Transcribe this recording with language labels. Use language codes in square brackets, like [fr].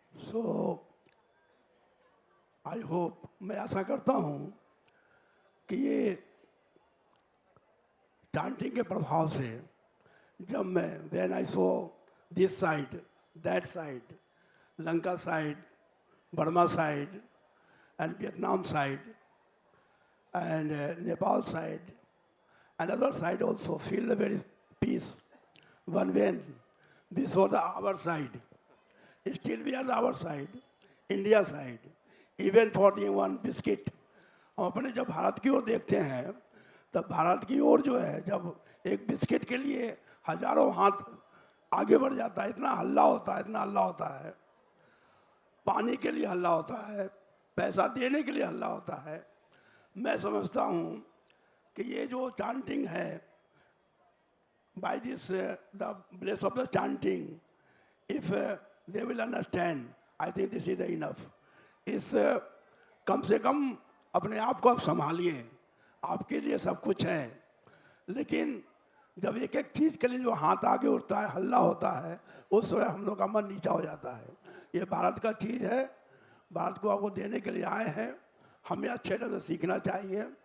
[en] So, I hope, [hi] मैं आशा करता हूँ कि ये [en] chanting [hi] के प्रभाव से जब मैं [en] when I saw this side, that side, Lanka side, Burma side, and Vietnam side, and Nepal side, and other side also feel a very peace. When we saw our side, still we are our side, India side, even for the one biscuit. [hi] हम अपने जब भारत की ओर देखते हैं, तब भारत की ओर जो है जब एक बिस्किट के लिए हजारों हाथ आगे बढ़ जाता है, इतना हल्ला होता है, पानी के लिए हल्ला होता है, पैसा देने के लिए हल्ला होता है. मैं समझता हूँ कि ये जो चांटिंग है, [en] by this the place of the chanting, if they will understand, I think this is enough. [hi] इस कम से कम अपने आप को आप संभालिए, आपके लिए सब कुछ है, लेकिन जब एक एक चीज के लिए जो हाथ आगे उठता है, हल्ला होता है, उस समय हम लोग का मन नीचा हो जाता है. ये भारत का चीज है, भारत को आपको देने के लिए आए हैं, हमें अच्छे ढंग से सीखना चाहिए.